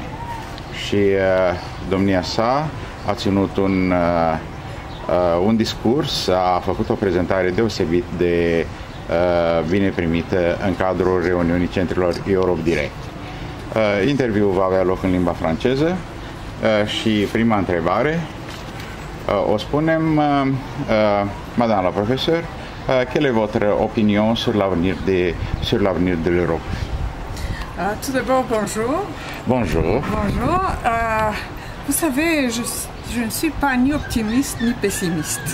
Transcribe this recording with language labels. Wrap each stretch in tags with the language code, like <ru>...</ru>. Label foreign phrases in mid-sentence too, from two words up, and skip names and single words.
<ro>Și domnia sa a ținut un discurs, a făcut o prezentare deosebit de bine primită în cadrul reuniunii centrilor Europe Direct. Interviul va avea loc în limba franceză și prima întrebare o spunem,</ro> <fr>Madame la professeur, quelle est votre opinion sur l'avenir de l'Europe? Tout d'abord, bonjour. Bonjour. Bonjour. Vous savez, je ne suis pas ni optimiste ni pessimiste.</fr>